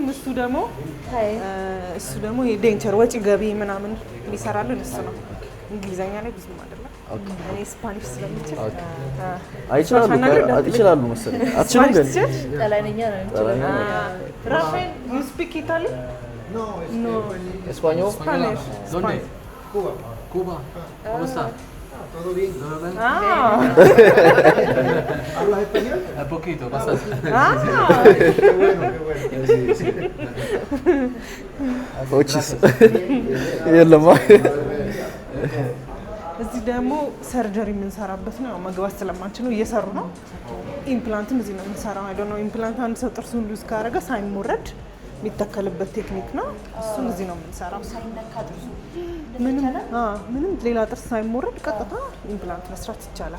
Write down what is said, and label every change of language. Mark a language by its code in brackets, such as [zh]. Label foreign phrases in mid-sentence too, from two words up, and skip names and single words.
[am] እሱ ደግሞ የዴንቸር ወጪ ገቢ ምናምን የሚሰራልን እሱ ነው። እንግሊዘኛ ላይ ብዙም አይደለም። እኔ ስፓኒሽ ስለምችል ይችላሉ መሰለኝ። አትችልም ግን ጣሊያንኛ ነው እንችላለን። [en] ራፋኤል you speak Italy? ኖ [es] ኤስፓኞል? [en] ስፓኒሽ? [es] ¿Dónde? Cuba. Cuba. ¿Cómo está? Todo bien. ¿Hablas español? Un poquito, bastante. Qué bueno, qué bueno. [am] ኦቺስ የለማ። እዚህ ደግሞ ሰርጀሪ የምንሰራበት ነው። መግባት ስለማንችለው እየሰሩ ነው። ኢምፕላንትም እዚህ ነው የምንሰራው። [en] I don't know [am] ኢምፕላንት አንድ ሰው ጥርሱን ሉዝ ካደረገ ሳይሞረድ የሚተከልበት ቴክኒክ ነው። እሱን እዚህ ነው የምንሰራው። ምንም ሌላ ጥርስ ሳይሞረድ ቀጥታ ኢምፕላንት መስራት ይቻላል።